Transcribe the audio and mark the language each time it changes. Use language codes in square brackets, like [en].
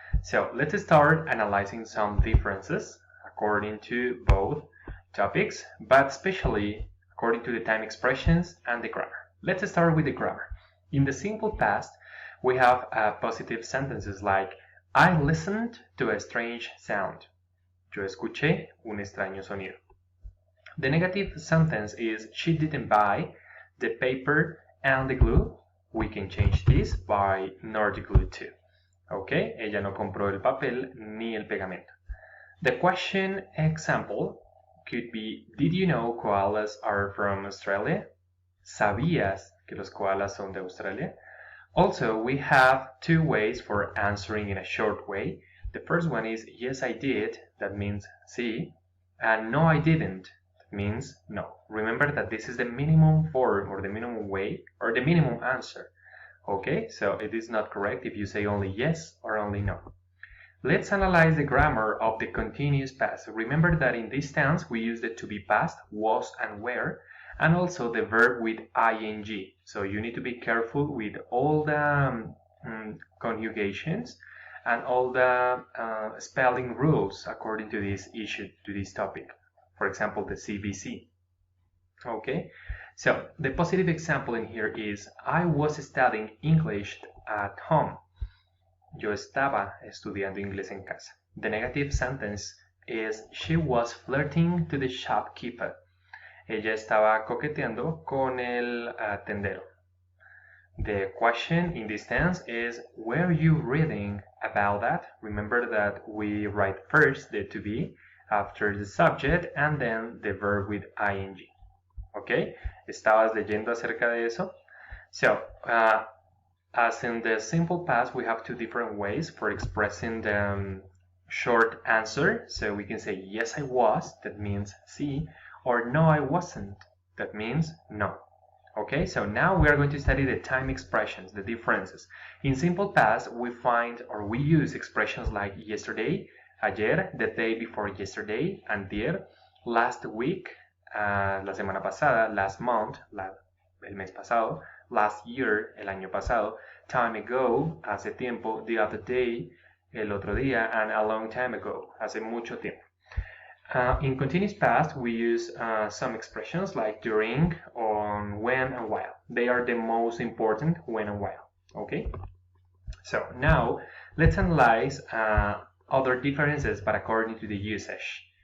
[en] So let's start analyzing some differences according to both topics, but especially according to the time expressions and the grammar. Let's start with the grammar. In the simple past, we have positive sentences like I listened to a strange sound. [es] Yo escuché un extraño sonido. [en] The negative sentence is she didn't buy the paper and the glue. We can change this by nor the glue too. [es] Okay, ella no compró el papel ni el pegamento. [en] The question example could be, did you know koalas are from Australia? [es] ¿Sabías que los koalas son de Australia? [en] Also, we have two ways for answering in a short way. The first one is yes, I did, that means sí, and no, I didn't, that means no. Remember that this is the minimum form or the minimum way or the minimum answer. Okay, so it is not correct if you say only yes or only no. Let's analyze the grammar of the continuous past. Remember that in this tense we use the to be past, was and were, and also the verb with ing. So you need to be careful with all the conjugations and all the spelling rules according to this issue, to this topic. For example, the CBC. Okay, so the positive example in here is I was studying English at home. [es] Yo estaba estudiando inglés en casa. [en] The negative sentence is she was flirting to the shopkeeper. [es] Ella estaba coqueteando con el tendero. [en] The question in this tense is, were you reading about that? Remember that we write first the to be, after the subject, and then the verb with ing. Okay? [es] ¿Estabas leyendo acerca de eso? [en] So, as in the simple past, we have two different ways for expressing the short answer. So we can say, yes, I was, that means sí, or no, I wasn't, that means no. Okay, so now we are going to study the time expressions, the differences. In simple past, we find or we use expressions like yesterday, ayer, the day before yesterday, antier, last week, [es] la semana pasada, [en] last month, [es] el mes pasado, [en] last year, [es] el año pasado, [en] time ago, [es] hace tiempo, [en] the other day, [es] el otro día, [en] and a long time ago, [es] hace mucho tiempo. [en] In continuous past, we use some expressions like during, on, when, and while. They are the most important, when and while. Okay? So now, let's analyze other differences, but according to the usage.